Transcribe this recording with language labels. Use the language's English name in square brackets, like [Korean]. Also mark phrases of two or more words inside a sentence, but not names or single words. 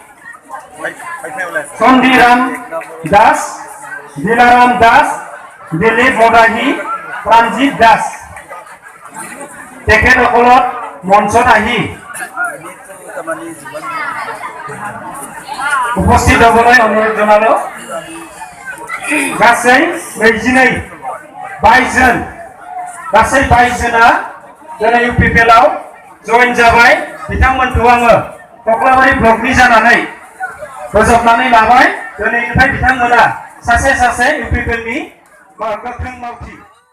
[Assamese] चंदीराम दास, दिलाराम दास, दिलीप मदाही, प्राणजीत दास তেখেতসকলক মঞ্চত আহি উপস্থিত হবলৈ অনুৰোধ জনালো। [Bodo] गासै 22 जन दिनै इउपिपिएलआव जइन जाबाय। बिथांमोनखौ आङो कक्लाबारि ब्लकनि जानानै बोजबनानै लाबाय। दिनैनिफ्राय बिथांमोना सासे इउपिपिएलनि गोख्रों मावथि।